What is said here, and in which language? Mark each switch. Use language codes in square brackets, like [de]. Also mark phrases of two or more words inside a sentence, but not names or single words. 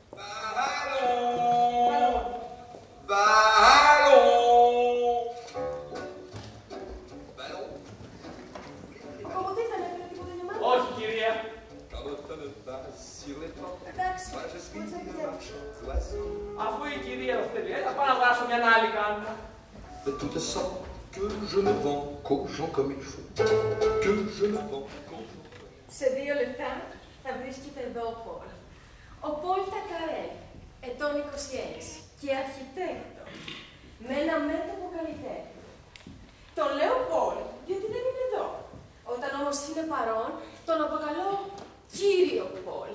[el] Κομμωτής δεν έφερε τίποτα για μάνα. Όχι, κυρία. Εντάξει, πώς θα Αφού η κυρία το θέλει, θα πάω να αγοράσω μια άλλη κάνουλα. [fr] De toute sorte que je ne vends qu'aux gens comme il faut. Que je ne vends qu'aux gens. [el] Σε 2 λεπτά θα βρίσκεται εδώ ο Πολ. Ο Πολ Τακαρέλ, ετών 26 και αρχιτέκτο, με ένα μέτωπο καλλιτέχνη. Τον λέω Πολ, διότι δεν είναι εδώ. Όταν όμως είναι παρόν, τον αποκαλώ κύριο Πολ.